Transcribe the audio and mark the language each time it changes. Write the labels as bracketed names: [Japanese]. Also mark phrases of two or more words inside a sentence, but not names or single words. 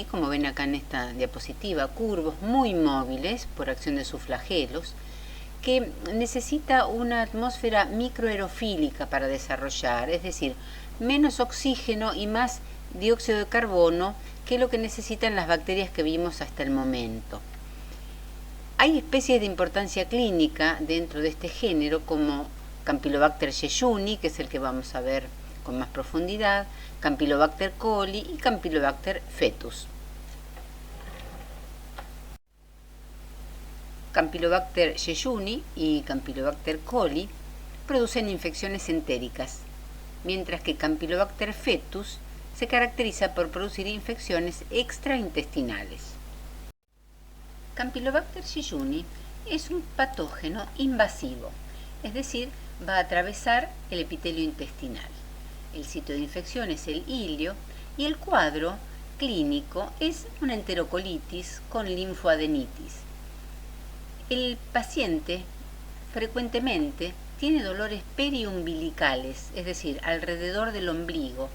[Spanish] Como ven acá en esta diapositiva, curvos muy móviles por acción de sus flagelos, que necesita una atmósfera microaerofílica para desarrollar, es decir, menos oxígeno y más dióxido de carbono que lo que necesitan las bacterias que vimos hasta el momento. Hay especies de importancia clínica dentro de este género como Campylobacter jejuni, que es el que vamos a ver con más profundidad, Campylobacter coli y Campylobacter fetus. Campylobacter jejuni y Campylobacter coli producen infecciones entéricas, mientras que Campylobacter fetus se caracteriza por producir infecciones extraintestinales. Campylobacter jejuni es un patógeno invasivo, es decir, va a atravesar el epitelio intestinal. El sitio de infección es el ilio y el cuadro clínico es una enterocolitis con linfoadenitis. El paciente frecuentemente tiene dolores periumbilicales, es decir, alrededor del ombligo.